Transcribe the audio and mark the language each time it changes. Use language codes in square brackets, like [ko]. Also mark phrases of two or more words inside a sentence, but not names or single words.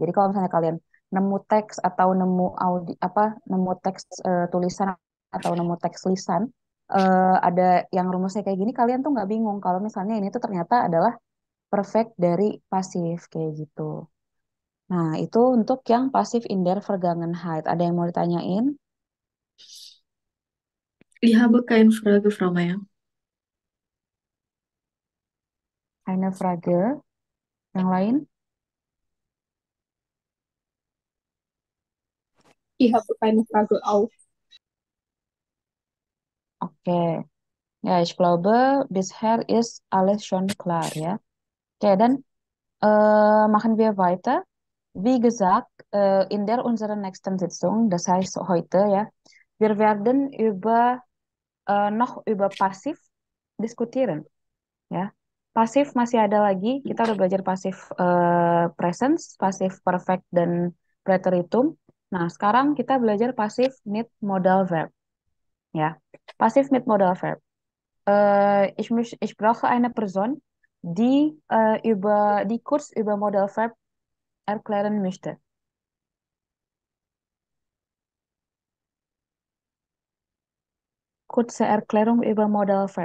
[id] Jadi kalau misalnya kalian nemu teks atau nemu teks tulisan atau nemu teks lisan, ada yang rumusnya kayak gini, kalian tuh nggak bingung kalau misalnya ini tuh ternyata adalah perfect dari pasif kayak gitu. Nah, itu untuk yang pasif [de] in der Vergangenheit. [id] Ada yang mau ditanyain? [de] Ich habe keine Frage, Frau Meier. Eine Frage. [id] Yang lain? [de] Ich habe keine Frage auch. Oke. Ja, ich glaube, bisher ist alles schon klar, ja. Oke, dann machen wir weiter. Wie gesagt, in der unserer nächsten Sitzung, das heißt heute, ja, wir werden noch über Passiv diskutieren, [id] ya. Pasif masih ada lagi. Kita udah belajar pasif presence, pasif perfect, dan preteritum. Nah, sekarang kita belajar pasif [de] mit modal verb, [id] ya. Pasif [de] mit modal verb. Ich brauche eine Person, die kurz über [en] modal verb [de] erklären möchte. Kurze Erklärung über [en] modal verb.